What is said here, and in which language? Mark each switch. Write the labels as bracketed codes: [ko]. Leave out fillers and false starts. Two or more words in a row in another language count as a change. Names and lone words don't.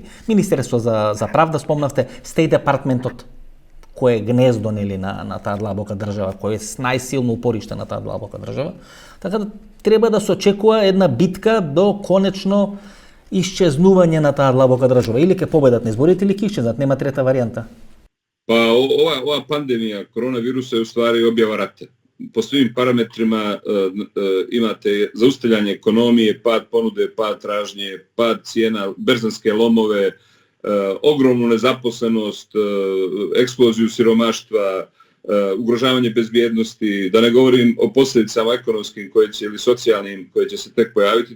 [mk] Министерство за правда спомнавте, Стейт департментот кој е гнездо, нели, на таа длабока држава, кој е најсилно упориште на таа длабока држава. Така да треба да се очекува една битка до конечно исчезнување на таа длабока држава. Или ќе победат на изборите, или ќе исчезнат, нема трета варијанта. [sr] Pa ova pandemija koronavirusa je u stvari objava rata. Po svim parametrima imate zaustavljanje ekonomije, pad ponude, pad tražnje, pad cijena, berzanske lomove, ogromnu nezaposlenost, eksploziju siromaštva, ugrožavanje bezbjednosti, da ne govorim o posljedicama ekonomskim ili socijalnim koje će se tek pojaviti.